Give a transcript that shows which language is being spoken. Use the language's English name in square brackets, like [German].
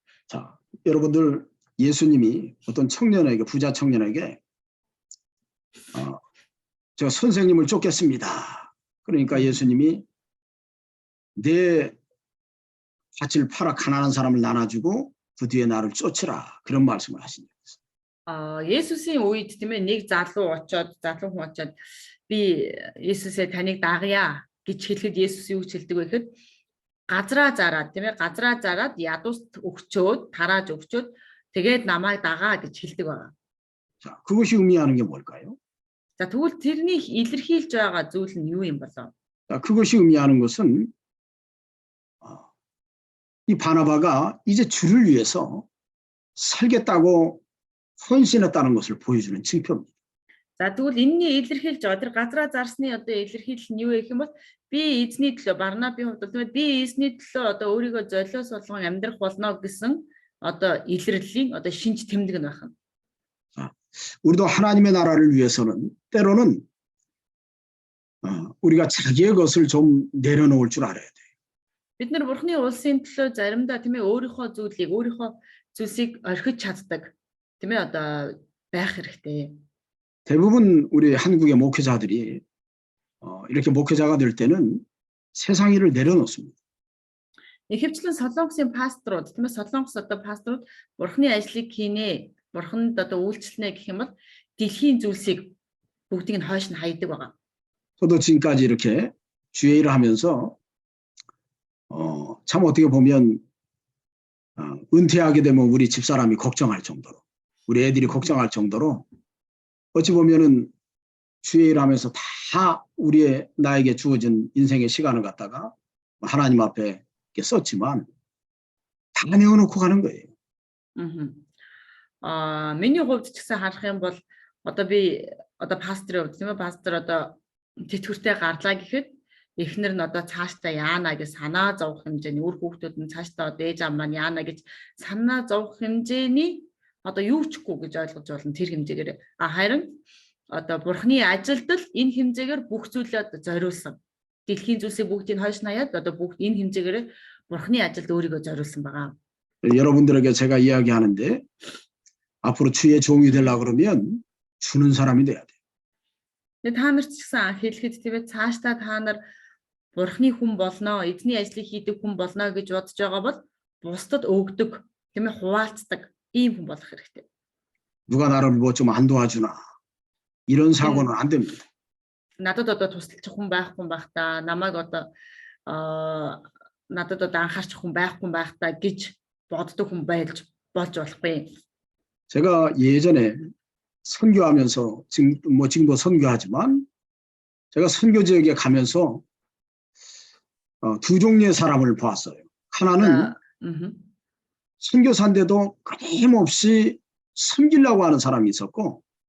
[Korean] 자, 여러분들 예수님이 어떤 청년에게 부자 청년에게 저 선생님을 쫓겠습니다. 그러니까 예수님이 내 밭을 팔아 가난한 사람을 나눠주고 그 뒤에 나를 쫓으라 그런 말씀을 하십니다. [Mongolian] 예수스ийн үед тийм ээ нэг залуу хүн очоод би Есүсээ таныг дагая гэж хэлэхэд Есүс юу гэж хэлдэг вэ гэхэд газраа зараад тийм ээ газраа зараад ядуус өгчөөд тарааж өгчөөд тэгээд намайг дагаа гэж хэлдэг байна. [Korean] 자, 그것이 의미하는 게 뭘까요? [Mongolian] За тэгвэл тэрний илэрхийлж байгаа зүйл нь юу юм болов? [Korean] 자, 그것이 의미하는 것은 이 바나바가 이제 주를 위해서 살겠다고 헌신했다는 것을 보여주는 징표입니다. [Mongolian] За тэгвэл энэний илэрхийлж байгаа тэр газраа зарсны одоо илэрхийлэл нь юу вэ гэх юм бол би эзний төлөө Барнабын хувьд бол би эзний төлөө одоо өөрийгөө золиос болгон амьдрах болно гэсэн одоо илэрлийн одоо шинж тэмдэг нь байна. [Korean] 우리도 하나님의 나라를 위해서는 때로는 우리가 자기의 것을 좀 내려놓을 줄 알아야 돼요. [Mongolian] Бид нар Бурхны улсын төлөө заримдаа тийм ээ өөрийнхөө зүйлсийг орхиж чаддаг тийм ээ одоо байх хэрэгтэй. [Korean] 대부분 우리 한국의 목회자들이 이렇게 목회자가 될 때는 세상 일을 내려놓습니다. [Mongolian] Ихэвчлэн Солонгосын пасторууд тийм ээ Солонгос одоо пасторууд Бурхны ажлыг хийнэ, Бурханд одоо үйлчлэнэ гэх юм бол дэлхийн зүйлсийг бүгдийг нь хойш нь хайдаг байгаа. [Korean] 저도 지금까지 이렇게 주의 일을 하면서 참 어떻게 보면 은퇴하게 되면 우리 집사람이 걱정할 정도로 우리 애들이 걱정할 정도로 어찌 보면은 주의 일을 하면서 다 나에게 주어진 인생의 시간을 갖다가 하나님 앞에 썼지만 다 내어놓고 가는 거예요. [Mongolian] Миний хувьд ч гэсэн харах юм бол одоо би одоо пасторын хувьд тийм ээ пастор одоо тэтгэвртэй гарлаа гэхэд эхнэр нь одоо цаашдаа яана гэж санаа зовх хэмжээний үр хүүхдүүд нь цаашдаа одоо ээж аав маань яана гэж санаа зовх хэмжээний одоо юу чгүй гэж ойлгож болно тэр хэмжээгээр харин одоо Бурхны ажилд л энэ хэмжээгээр бүх зүйлээ зориулсан. Дэлхийн зүйлсийг бүгдийг хойш наяад одоо бүгд энэ хэмжээгээр Бурхны ажилд өөрийгөө зориулсан байгаа. [Korean] 여러분들에게 제가 이야기하는데 앞으로 주의 종이 되려고 그러면 주는 사람이 돼야 돼요. [Mongolian] Та нарт ч гэсэн хэлэхэд тийм цаашдаа та нар Бурхны хүн болно, эзний ажлыг хийдэг хүн болно гэж бодож байгаа бол бусдад өгдөг, тийм ээ хуваалцдаг ийм хүн болох хэрэгтэй. [Korean] 누가 나를 뭐 좀 안 도와주나 이런 사고는 안 됩니다. [Mongolian] Надад одоо тусалчих хүн байхгүй байх та, намайг одоо надад одоо анхаарчих хүн байхгүй байх та гэж боддог хүн болж болохгүй. [Korean] 제가 예전에 선교하면서 지금도 선교하지만 제가 선교 지역에 가면서 두 종류의 사람을 보았어요. 하나는 선교사인데도 끊임없이 섬기려고 하는 사람이 있었고